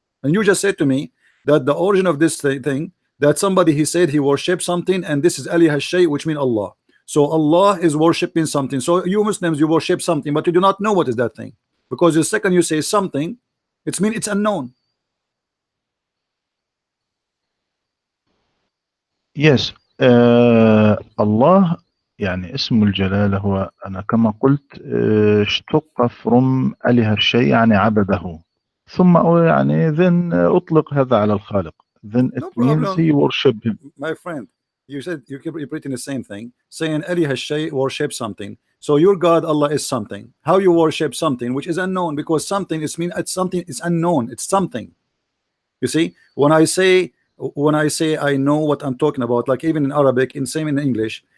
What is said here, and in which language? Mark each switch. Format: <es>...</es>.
<en>And you just said to me that the origin of this thing, that somebody he said he worshipped something, and this is Ali Hashay, which means Allah. So Allah is worshipping something. So you Muslims, you worship something, but you do not know what is that thing, because the second you say something, it means it's unknown. Yes,</en> <ar>الله يعني اسم الجلالة هو أنا كما قلت اشتق from أله الشيء يعني عبده ثم يعني then أطلق هذا على الخالق,</ar> <en>then it means he worship him. My friend, you said you keep repeating the same thing, saying Ali Hashay worship something. So your God Allah is something. How you worship something which is unknown? Because something is mean it's something is unknown. It's something. You see, when I say I know what I'm talking about, like even in Arabic, in same in English,</en>